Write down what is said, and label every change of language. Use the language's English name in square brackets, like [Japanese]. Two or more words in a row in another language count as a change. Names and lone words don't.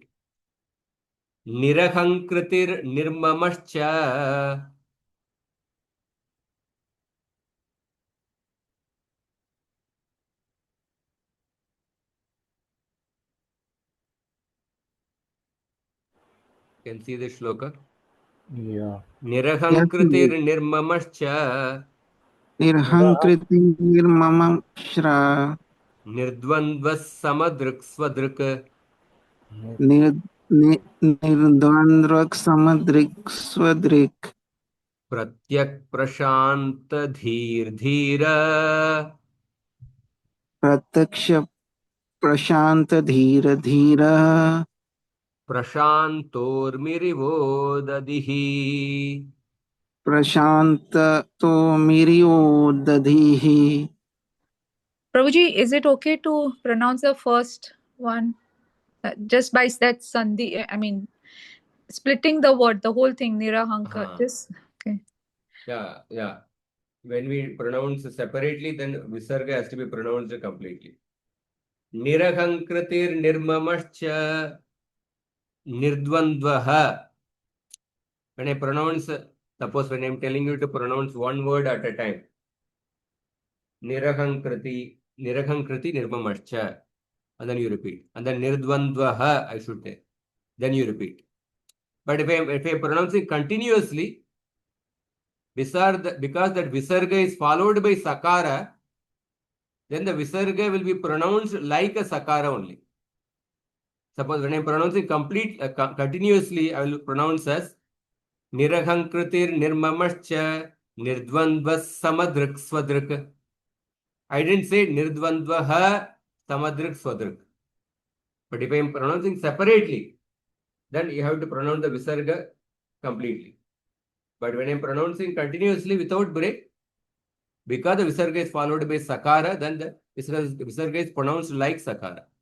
[Sanskrit] निरहंकृतिर् निर्ममश्च. [English] Can see the shloka? Yeah. [Sanskrit] निरहंकृतिर् निर्ममश्च. निर्हंकृति निर्ममश्र. निर्द्वन्द्वस् समदृक् स्वदृक्. निर्द्वन्द्रक् समदृक् स्वदृक्. प्रत्यक् प्रशान्त धीर धीरा. प्रतक्ष प्रशान्त धीरा धीरा. प्रशान्तोर्मिरिवोदधिः. प्रशान्ततो मिरियोदधिः [English] Prabhuji, is it okay to pronounce the first one just by that sandhi? I mean, splitting the word, the whole thing, nirahankar. Just okay. Yeah. When we pronounce separately, then visarga has to be pronounced completely. [Sanskrit] निरहंकृतिर् निर्ममश्च निर्द्वन्द्वः. [English] When I pronounce, suppose when I'm telling you to pronounce one word at a time, [Sanskrit] निरहंकृति निर्ममश्च, [English] and then you repeat. And then nirdvandvaha, I should say. Then you repeat. But if I'm pronouncing continuously, because that visarga is followed by sakara, then the visarga will be pronounced like a sakara only. Suppose when I'm pronouncing continuously, I will pronounce as [Sanskrit] निरहंकृतिर् निर्ममश्च निर्द्वन्द्वस् समदृक् स्वदृक्. [English] I didn't say [Sanskrit] निर्द्वन्द्वः समदृक् स्वदृक्. [English] But if I'm pronouncing separately, then you have to pronounce the visarga completely. But when I'm pronouncing continuously without break, because the visarga is followed by sakara, then the visarga is pronounced like sakara.